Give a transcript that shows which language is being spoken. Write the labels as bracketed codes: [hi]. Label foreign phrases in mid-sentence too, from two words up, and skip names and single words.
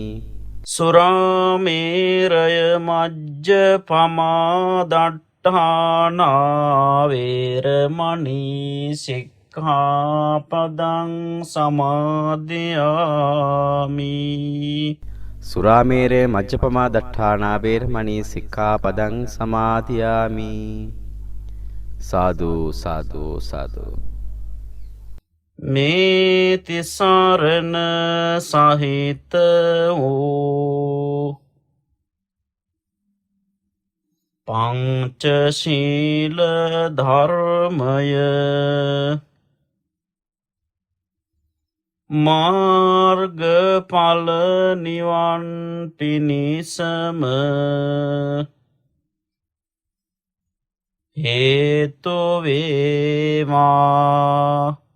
[pi] සුරාමේරය මජ්ජපමාදට්ඨානා වේරමණී සික්ඛාපදං සමාදියාමි. සුරාමේරය මජ්ජපමා දට්ඨානා වේරමණී සික්ඛාපදං සමාදියාමි. [si] සාදු සාදු සාදු. මේ තිසරණ සහිත වූ පංචශීල ධර්මය මාර්ගඵල නිවන් පිණිසම හේතු වේවා.